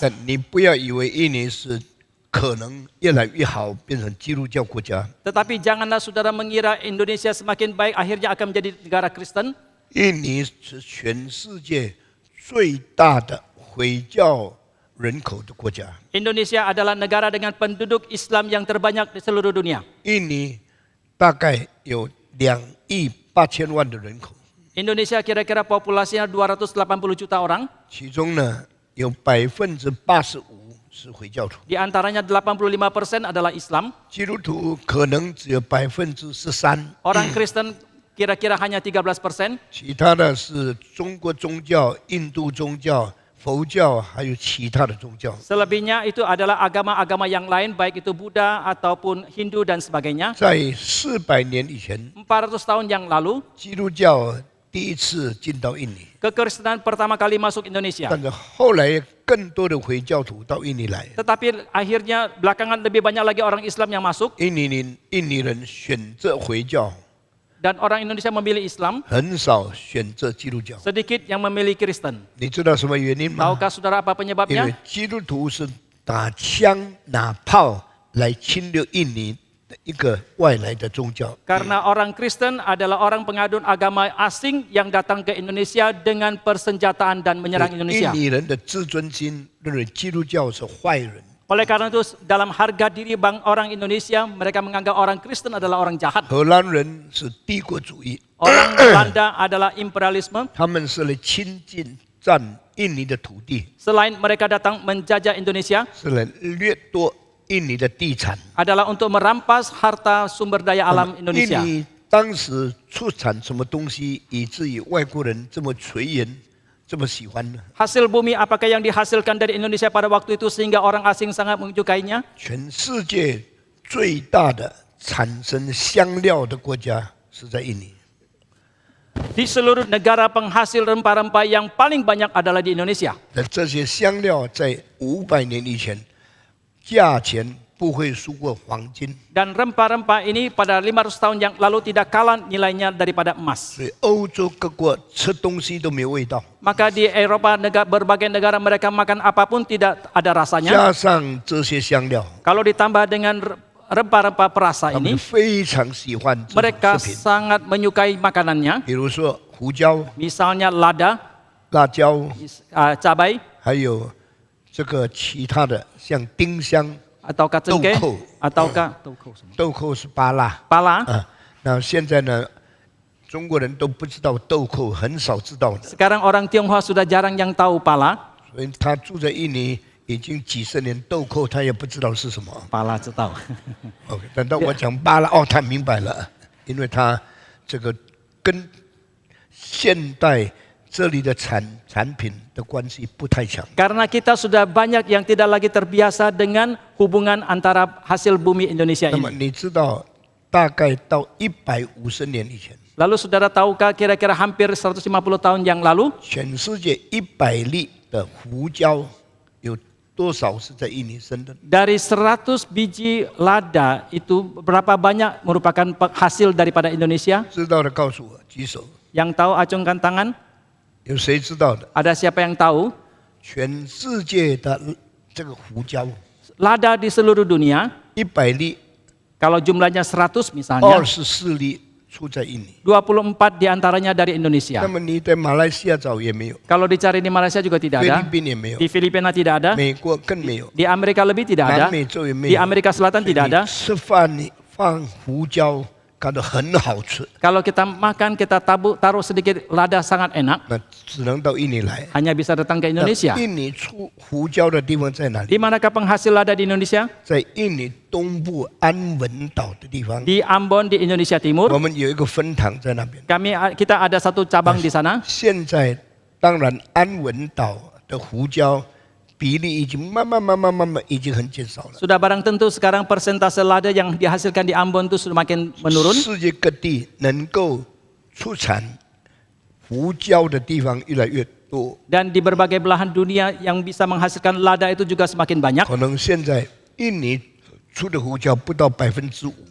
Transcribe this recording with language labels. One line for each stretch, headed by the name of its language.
Chinese: 但你不要以为印尼是可能越来越好，变成基督教国家。
Indonesian: Tetapi janganlah saudara mengira Indonesia semakin baik akhirnya akan menjadi negara Kristen.
Chinese: 印尼是全世界最大的回教人口的国家。
Indonesian: Indonesia adalah negara dengan penduduk Islam yang terbanyak di seluruh dunia.
Chinese: 印尼大概有2亿8千万的人口，
Indonesian: Indonesia kira-kira populasinya 280 juta orang.
Chinese: 其中呢有85%是回教徒，
Indonesian: Di antaranya 85% adalah Islam.
Chinese: 基督徒可能只有13%，
Indonesian: Orang Kristen kira-kira hanya 13%.
Chinese: 其他的是中国宗教、印度宗教、佛教，还有其他的宗教。
Indonesian: Selebihnya itu adalah agama-agama yang lain, baik itu Buddha ataupun Hindu dan sebagainya.
Chinese: 在400年以前，
Indonesian: 400 tahun yang lalu,
Chinese: 基督教第一次进到印尼，
Indonesian: kekristenan pertama kali masuk Indonesia.
Chinese: 但是后来更多的回教徒到印尼来。
Indonesian: Tetapi akhirnya belakangan lebih banyak lagi orang Islam yang masuk
Chinese: 印尼人选择回教，
Indonesian: dan orang Indonesia memilih Islam,
Chinese: 很少选择基督教。
Indonesian: sedikit yang memilih Kristen.
Chinese: 你知道什么原因吗？
Indonesian: Tahukah saudara apa
Chinese: 因为
Indonesian: penyebabnya?
Chinese: 基督徒是打枪拿炮来侵略印尼的一个外来的宗教。
Indonesian: Karena orang Kristen adalah orang pengadun agama asing yang datang ke Indonesia dengan persenjataan dan menyerang
Chinese: 印
Indonesian: Indonesia.
Chinese: 尼人的自尊心认为基督教是坏人，
Indonesian: Oleh karena itu dalam harga diri orang Indonesia, mereka menganggap orang Kristen adalah orang jahat.
Chinese: 荷兰人是帝国主义，
Indonesian: Orang Belanda adalah imperialisme.
Chinese: 他们是来侵占印尼的土地，
Indonesian: Selain mereka datang menjajah Indonesia,
Chinese: 是来掠夺印尼的地产。
Indonesian: adalah untuk merampas harta sumber daya alam
Chinese: 印
Indonesian: Indonesia.
Chinese: 尼当时出产什么东西，以至于外国人这么垂涎，这么喜欢呢？
Indonesian: Hasil bumi apakah yang dihasilkan dari Indonesia pada waktu itu sehingga orang asing sangat menyukainya?
Chinese: 全世界最大的产生香料的国家是在印尼。
Indonesian: Di seluruh negara penghasil rempah-rempah yang paling banyak adalah di Indonesia.
Chinese: 但这些香料在500年以前，价钱不会输过黄金，
Indonesian: Dan rempah-rempah ini pada 500 tahun yang lalu tidak kalah nilainya daripada emas.
Chinese: 所以欧洲各国吃东西都没有味道。
Indonesian: Maka di Eropa berbagai negara mereka makan apapun tidak ada rasanya.
Chinese: 加上这些香料，
Indonesian: Kalau ditambah dengan rempah-rempah perasa
Chinese: 他们
Indonesian: ini,
Chinese: 非常喜欢这种
Indonesian: mereka
Chinese: 食品，
Indonesian: sangat menyukai makanannya.
Chinese: 比如说胡椒、
Indonesian: Misalnya lada,
Chinese: 辣椒，
Indonesian: cabai,
Chinese: 还有这个其他的像丁香、
Indonesian: ataukah cengkeh, Tauco. ataukah tauco
Chinese: 什么豆蔻是巴辣
Indonesian: pala. 啊。
Chinese: 那现在呢，中国人都不知道豆蔻，很少知道的，
Indonesian: Sekarang orang Tionghoa sudah jarang yang tahu pala.
Chinese: 所以他住在印尼已经几十年，豆蔻他也不知道是什么。 Pala 知道。 OK， 等到我讲巴拉，哦，他明白了，因为他这个跟现代这里的产品的关系不太强。
Indonesian: Karena kita sudah banyak yang tidak lagi terbiasa dengan hubungan antara hasil bumi Indonesia
Chinese: 那么
Indonesian: ini.
Chinese: 你知道，大概到150年以前，
Indonesian: Lalu saudara tahukah kira-kira hampir 150 tahun yang lalu,
Chinese: 全世界100粒的胡椒有多少是在印尼生的？
Indonesian: dari 100 biji lada itu berapa banyak merupakan hasil daripada Indonesia?
Chinese: 知道的告诉我，举手。
Indonesian: Yang tahu acungkan tangan.
Chinese: 有谁知道的？
Indonesian: Ada siapa yang tahu?
Chinese: 全世界的这个胡椒，
Indonesian: Lada di seluruh dunia,
Chinese: 100粒，
Indonesian: kalau jumlahnya 100 misalnya,
Chinese: 24粒出在印尼。
Indonesian: 24 diantaranya dari Indonesia.
Chinese: 那么你在马来西亚找也没有，
Indonesian: Kalau dicari di Malaysia juga tidak
Chinese: 菲律
Indonesian: ada,
Chinese: 宾也没有，
Indonesian: di Filipina tidak ada,
Chinese: 美国更没有，
Indonesian: di Amerika lebih tidak ada,
Chinese: 南美洲也没
Indonesian: di
Chinese: 有。
Indonesian: Amerika Selatan tidak ada.
Chinese: 吃饭你放胡椒，感到很好吃，
Indonesian: Kalau kita makan, kita taruh sedikit lada sangat enak,
Chinese: 那只能到印尼来。
Indonesian: hanya bisa datang ke
Chinese: 那
Indonesian: Indonesia.
Chinese: 印尼出胡椒的地方在哪里？
Indonesian: Di manakah penghasil lada di Indonesia?
Chinese: 在印尼东部安文岛的地方，
Indonesian: Di Ambon di Indonesia
Chinese: 我
Indonesian: Timur.
Chinese: 们有一个分堂在那边。
Indonesian: Kita ada satu cabang di sana.
Chinese: 现在当然安文岛的胡椒比例已经慢慢已经很减少了。
Indonesian: Sudah barang tentu sekarang persentase lada yang dihasilkan di Ambon itu sudah makin menurun.
Chinese: 世界各地能够出产胡椒的地方越来越多，
Indonesian: Dan di berbagai belahan dunia yang bisa menghasilkan lada itu juga semakin banyak.
Chinese: 可能现在印尼出的胡椒不到5%，